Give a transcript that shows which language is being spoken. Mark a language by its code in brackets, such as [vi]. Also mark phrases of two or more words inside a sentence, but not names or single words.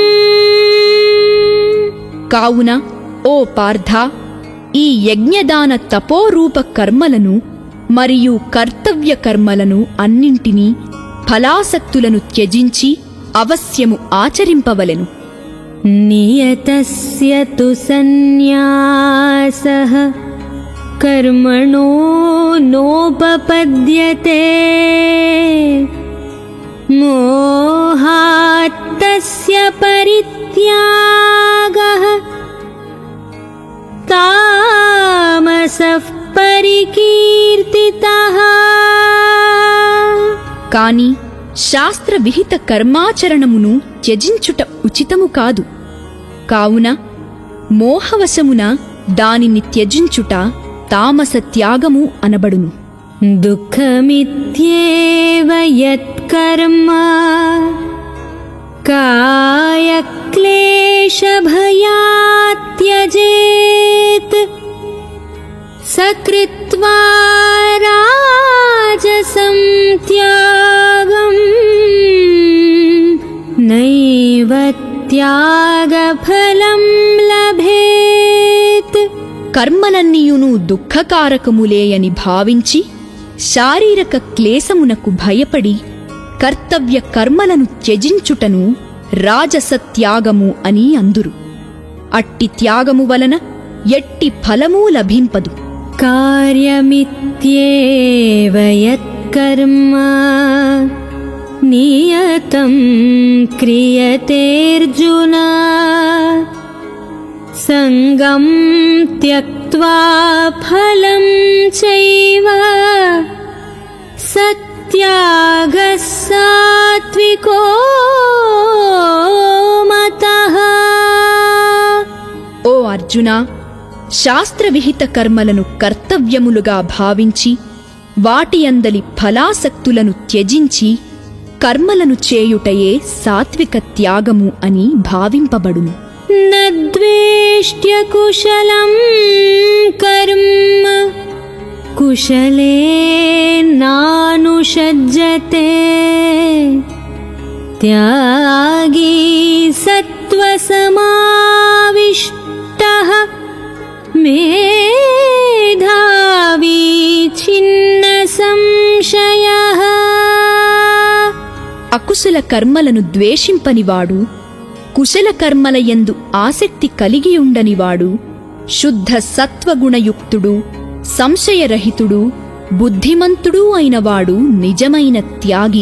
[te] కావున ఓ పార్థ, ఈ యజ్ఞదాన తపోరూప కర్మలను మరియు కర్తవ్య కర్మలను అన్నింటినీ ఫలాసక్తులను త్యజించి అవశ్యము ఆచరింపవలెను. [sa] नियतस्य तु सन्न्यासः कर्मणो नोपपद्यते मोहात्तस्य परित्यागः तामसः परिकीर्तितः। [te] కాని శాస్త్ర విహిత కర్మాచరణమును త్యజించుట ఉచితము కాదు. కావున మోహవశమున దానిని త్యజించుట తామస త్యాగము అనబడును. [sa] दुःखमित्येव यत्कर्म कायक्लेशभयात् त्यजेत् स कृत्वा राजसं त्यागं नैव त्यागफलं लभेत्। [te] కర్మలన్నీయును దుఃఖకారకములేయని భావించి శారీరక క్లేశమునకు భయపడి కర్తవ్య కర్మలను త్యజించుటను రాజసత్యాగము అని అందురు. అట్టి త్యాగము వలన ఎట్టి ఫలమూ లభింపదు. [sa] कार्यमित्येव यत्कर्म नियतं क्रियतेऽर्जुन संगं त्यक्त्वा फलं चैव सत्यागः सात्विको मतः। [te] ఓ అర్జునా, శాస్త్రవిహిత కర్మలను కర్తవ్యములుగా భావించి వాటి అందలి ఫలాసక్తులను త్యజించి కర్మలను చేయుటయే సాత్విక త్యాగము అని భావింపబడును. [sa] न द्वेष्ट्य कुशलं कर्म कुशलेनानुषज्यते त्यागी सत्त्वसमाविष्टः मेधावी छिन्न संशयः। [te] అకుశల కర్మలను ద్వేషింపనివాడు, కుశల కర్మలయందు ఆసక్తి కలిగియుండనివాడు, శుద్ధ సత్వగుణయుక్తుడు, సంశయరహితుడు, బుద్ధిమంతుడు అయినవాడు నిజమైన త్యాగి.